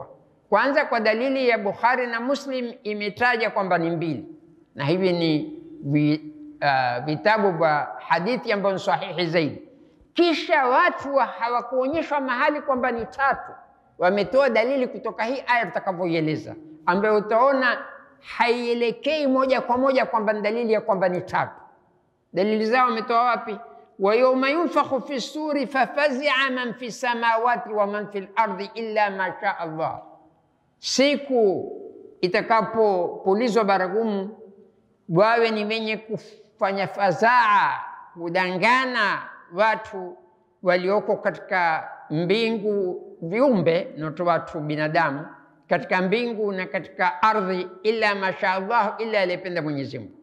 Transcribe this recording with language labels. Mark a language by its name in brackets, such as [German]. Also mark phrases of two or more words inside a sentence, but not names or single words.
[Swahili] Kwanza, kwa dalili ya Bukhari na Muslim imetaja kwamba ni 2, na hivi ni vitabu vya hadithi ambazo ni sahihi zaidi. Kisha watu hawakuonyeshwa mahali kwamba ni 3, wametoa dalili kutoka hii aya tutakavyoieleza, ambayo utaona haielekei moja kwa moja kwamba ni dalili ya kwamba ni 3. Dalili zao wametoa wapi? [Arabic] وَيَوْمَ يُنفَخُ فِي الصُّورِ فَفَزِعَ مَن فِي السَّمَاوَاتِ وَمَن فِي الْأَرْضِ إِلَّا مَا شَاءَ اللَّهُ, [Swahili] siku itakapopulizwa baragumu wawe ni wenye kufanya fadhaa, kudangana watu walioko katika mbingu, viumbe na watu binadamu katika mbingu na katika ardhi, [Arabic] إلا ما شاء الله, [Swahili] illa aliyependa Mwenyezi Mungu.